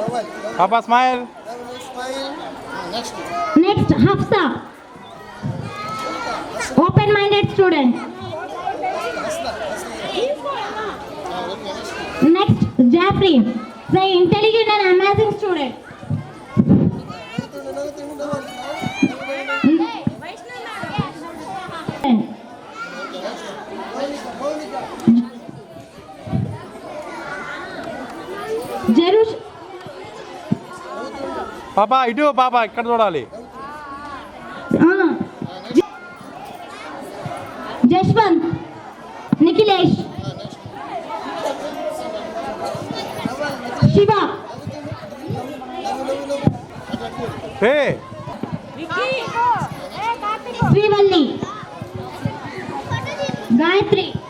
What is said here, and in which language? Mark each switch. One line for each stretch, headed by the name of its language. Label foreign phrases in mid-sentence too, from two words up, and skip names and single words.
English: Papa, smile. Next, Hafsa. Open-minded student. Next, Jeffrey. The intelligent and amazing student. Jerush.
Telugu: పాప, ఇదు పాప, ఇక్కడ చూడాలి.
English: Jashwant. Nikhilesh. Shiva. Hey. Srivalli. Gayatri.